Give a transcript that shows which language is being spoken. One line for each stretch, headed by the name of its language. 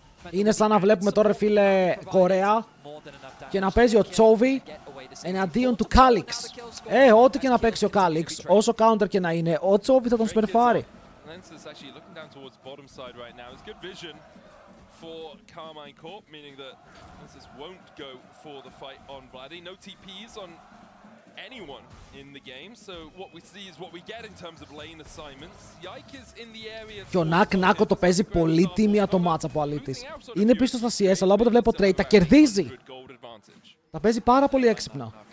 Greek: Είναι σαν να βλέπουμε τώρα, φίλε, Κορέα και να παίζει ο Τσόβι εναντίον του Κάλιξ. Ό,τι και να παίξει ο Κάλιξ, όσο counter και να είναι, ο Τσόβι θα τον σπερφάρει.
English: Linsus actually looking down towards bottom side right now. It's good vision for Carmine Corp, meaning that Linsus won't go for the fight on Vladdy. No TPs on anyone in the game, so what we see is what we get in terms of lane assignments. Yike is in the area.
Greek: Και ο Νάκο το παίζει πολύ τίμια το μάτσα από αλήτης. Είναι πίσω στα CS, αλλά όποτε βλέπω trade τα κερδίζει. Τα παίζει πάρα πολύ έξυπνα.